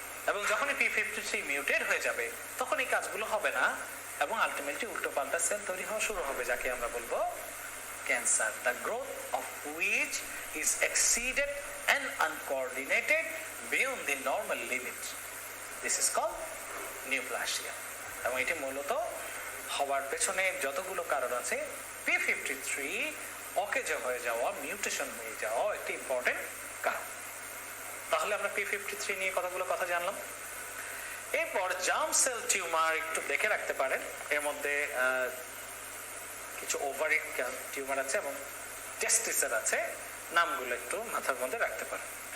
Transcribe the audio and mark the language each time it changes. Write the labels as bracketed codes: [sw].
[bn] এবং যখনই P53 mutate হয়ে যাবে তখন এই কাজগুলো হবে না এবং আলটিমেটলি উল্টো পাল্টা সেল তৈরি হওয়া শুরু হবে, যাকে আমরা বলবো cancer. [en] The growth of which is exceeded and uncoordinated beyond the normal limit. This is called neoplasia. [bn] এবং এটি মূলত হওয়ার পেছনে যতগুলো কারণ আছে, P53 অকেজ হয়ে যাওয়া, মিউটেশন হয়ে যাওয়া একটি ইম্পর্টেন্ট কারণ। তাহলে আমরা P53 নিয়ে কতগুলো কথা জানলাম। এরপর জার্ম সেল টিউমার একটু দেখে রাখতে পারেন, এর মধ্যে কিছু ওভারি টিউমার আছে এবং টেস্টিসের আছে, নামগুলো একটু মাথার মধ্যে রাখতে পারেন।